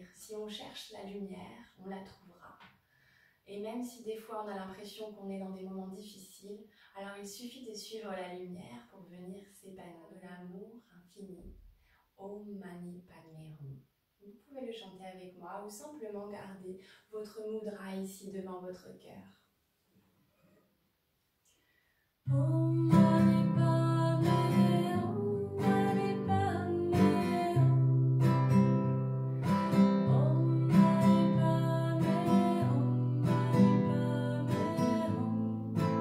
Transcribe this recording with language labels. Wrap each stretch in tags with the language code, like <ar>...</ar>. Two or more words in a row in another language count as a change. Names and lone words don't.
<fr>Si on cherche la lumière, on la trouvera. Et même si des fois on a l'impression qu'on est dans des moments difficiles, alors il suffit de suivre la lumière pour venir s'épanouir de l'amour infini.</fr> <sa>Om Mani Padme Hum.</sa> <fr>Vous pouvez le chanter avec moi ou simplement garder votre mudra ici devant votre cœur.</fr> <sa>Om Mani Padme Hum, Mani Padme Hum. Om Mani Padme Hum, Mani Padme Hum.</sa>